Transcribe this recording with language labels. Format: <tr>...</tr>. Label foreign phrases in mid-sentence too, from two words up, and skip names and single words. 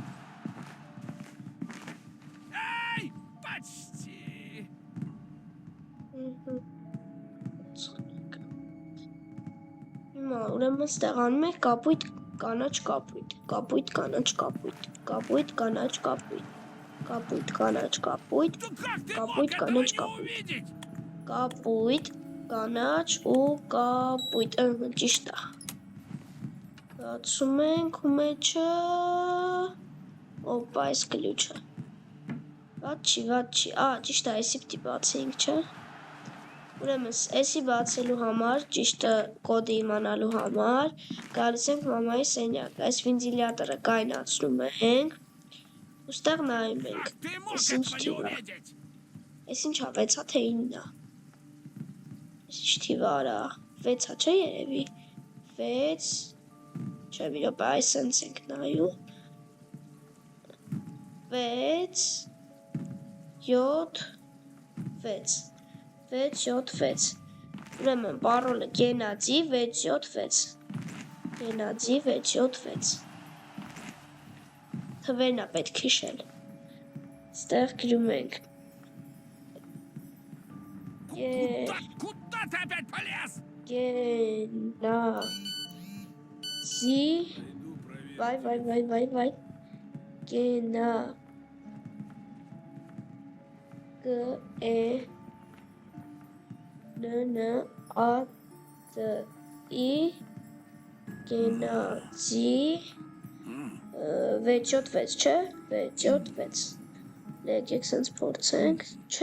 <ru>Эй, почти.</ru> <hy>Հիմա ուրեմն ստեղանում ենք կապույտ, կանաչ, կապույտ, կապույտ, կանաչ, կապույտ, կապույտ, կանաչ, կապույտ, կապույտ, կանաչ, կապույտ,</hy> <ru>Ну как ты</ru> <hy>կապույտ,</hy> <ru>мог этого</ru> <hy>կանաչ,</hy> <ru>не</ru> <hy>կապույտ,</hy> <ru>увидеть?</ru> <hy>կապույտ, կանաչ ու կապույտ, ճիշտ է։ Բացում ենք ու մեջը, օպա, այս կլյուչը։ Վատ չի, ճիշտ է, այսի պտի բացեինք, չէ։ Ուրեմն, էսի բացելու համար, ճիշտը կոդը իմանալու համար, գալիս ենք մամայի սենյակ, այս վինտիլյատորը կայնացնում ենք, ու ստեղ նայում ենք,</hy> <ru>Как ты мог</ru> <hy>ես ինչ</hy> <ru>этого не</ru> <hy>թիվ է,</hy> <ru>увидеть?</ru> <hy>ես ինչ ա, 6-ա թե 9-ա, ես ինչ թիվ արա, 6-ա չէ երևի, 6, չէ մի րոպե, այս սենց ենք նայում, 6, 7, 6, 6, 7, 6, ուրեմն պարոլը գենադի 6, 7, 6, գենադի 6, 7, 6, թվերն է պետք հիշել, ստեղ գրում ենք,</hy> <ru>Куда ты опять полез?</ru> <hy>գենադի, վայ, գենա, ա, ի, գենադի, 6, 7, 6, չէ, 6, 7, 6, լեկեք սենց փորձենք, չէ,</hy>